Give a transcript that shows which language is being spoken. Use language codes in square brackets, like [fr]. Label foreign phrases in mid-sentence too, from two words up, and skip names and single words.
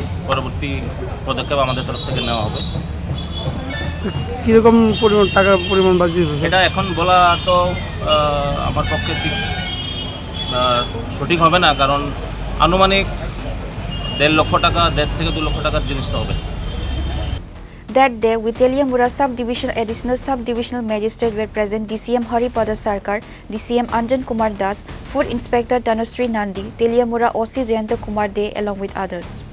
[bn] পরবর্তী পদক্ষেপ আমাদের তরফ থেকে নেওয়া হবে। কীরকম টাকার পরিমাণ বাজি এটা এখন বলা তো আমার পক্ষে ঠিক সঠিক হবে না, কারণ আনুমানিক 1.5 লক্ষ টাকা, 1.5 থেকে 2 লক্ষ টাকার জিনিস তো হবে। [en] That day, with Teliamura Subdivision Additional Subdivisional Magistrate were present DCM Haripada Sarkar, DCM Anjan Kumar Das, Food Inspector Tanushree Nandi, Teliamura OC Jayanta Kumar De, along with others.